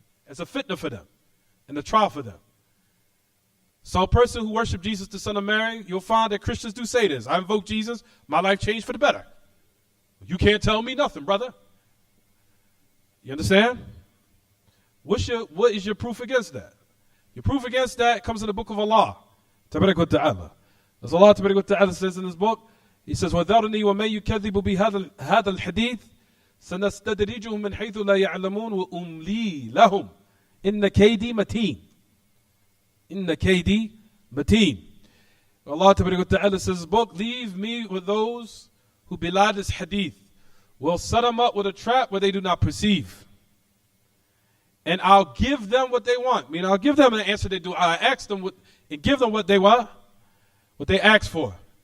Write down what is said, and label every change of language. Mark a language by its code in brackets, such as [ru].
[en] As a fitna for them and a trial for them. So a person who worships Jesus, the son of Mary, you'll find that Christians do say this. I invoke Jesus, my life changed for the better. You can't tell me nothing, brother. You understand? What is your proof against that? Your proof against that comes in the book of Allah. Tabarak wa ta'ala. As Allah Tabarak wa ta'ala says in his book, he says, [ar] وَذَرْنِي وَمَنْ يُكَذِّبُ بِهَذَا الْحَدِيثِ سَنَسْتَدْرِجُهُم مِّنْ حَيْثُ لَا يَعْلَمُونَ وَأُمْلِي لَهُمْ إِنَّ كَيْدِي مَتِينٌ إِنَّ كَيْدِي مَتِينٌ. [en] Allah Tabarak wa ta'ala says in his book, leave me with those who belie this hadith. We'll set them up with a trap where they do not perceive. And I'll give them what they want. I mean, I'll give them an answer they do. I ask them and give them what they want, what they ask for.